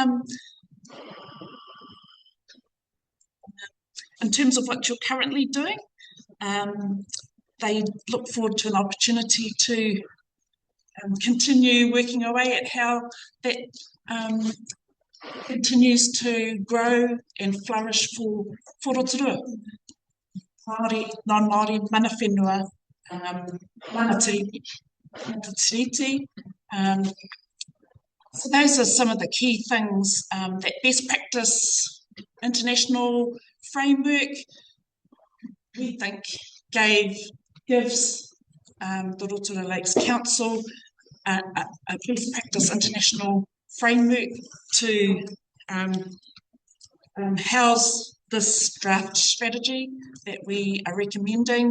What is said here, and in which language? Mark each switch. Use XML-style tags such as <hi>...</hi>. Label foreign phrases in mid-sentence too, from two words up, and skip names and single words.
<en>In terms of what you're currently doing, they look forward to an opportunity to continue working away at how that continues to grow and flourish for Rotorua.</en> <mi>Māori, non-Māori, mana whenua, manati, tiriti.</mi> <en>So those are some of the key things that best practice international framework, we think, gives the Rotorua Lakes Council a best practice international framework to house this draft strategy that we are recommending.</en>